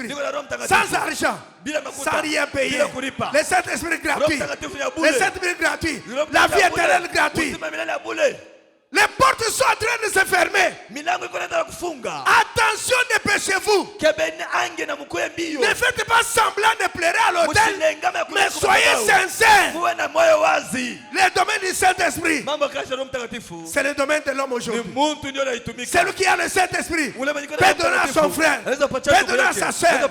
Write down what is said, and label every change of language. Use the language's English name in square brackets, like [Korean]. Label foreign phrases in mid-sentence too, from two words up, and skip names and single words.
[Swahili] Niko na Roho Mtakatifu. [French] Sans argent. [Swahili] Bila makuta. [French] Sans rien payer. [Swahili] Bila kulipa. [French] Le Saint-Esprit gratuit. [Swahili] Roho Mtakatifu ya bure. [French] Le Saint-Esprit gratuit. [Swahili] Roho [French] La vie [Swahili] Mtakatifu ya bure. [French] éternelle gratuite. [Swahili] Uzima milele ya bure. [French] Les portes sont en train de se fermer. [Swahili] Milango iko inaenda kufunga. [French] Attention, dépêchez-vous. [Lingala] Kebeni [French] Ne faites pas semblant de pleurer à l'autel, mais soyez sincères. Le domaine du Saint-Esprit, c'est le domaine de l'homme aujourd'hui. Celui qui a le Saint-Esprit peut donner à son frère, peut donner à sa soeur.